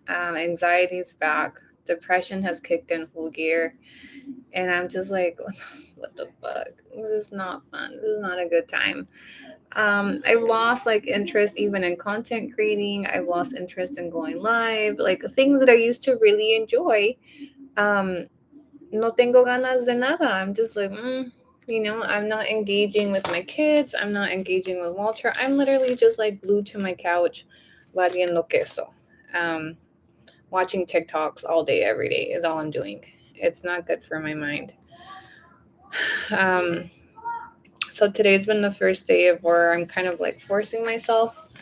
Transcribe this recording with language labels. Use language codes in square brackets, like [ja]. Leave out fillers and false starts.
[en] Anxiety's back. Depression has kicked in full gear, and I'm just like, what the fuck? This is not fun. This is not a good time. I've lost like interest even in content creating. I've lost interest in going live, like things that I used to really enjoy. [es] Um, no tengo ganas de nada. [en] I'm just like, I'm not engaging with my kids. I'm not engaging with Walter. I'm literally just like glued to my couch, [es] variando queso. [en] Um, Watching TikToks all day, every day is all I'm doing. It's not good for my mind. Um, so today's been the first day of where I'm kind of like forcing myself.